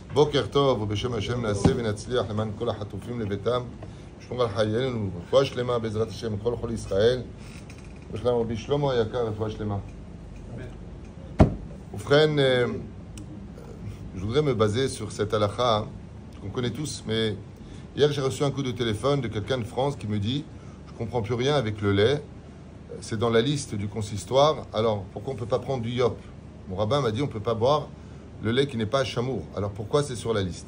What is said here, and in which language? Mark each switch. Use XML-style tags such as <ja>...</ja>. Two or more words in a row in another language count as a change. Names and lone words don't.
<he>בוקר טוב ובשם השם נעשה ונצליח למען כל החטופים לביתם, לשמור על חיינו, רפואה שלמה בעזרת השם לכל חולי ישראל, בכלל רבי שלמה היקר, רפואה שלמה. ובכן,</he> <fr>je voudrais me baser sur cette halakha qu'on connaît tous, mais hier j'ai reçu un coup de téléphone de quelqu'un de France qui me dit je ne comprends plus rien avec le lait, c'est dans la liste du consistoire, alors pourquoi on ne peut pas prendre du yop? Mon rabbin m'a dit on ne peut pas boire le lait qui n'est pas chamour, alors pourquoi c'est sur la liste?</fr>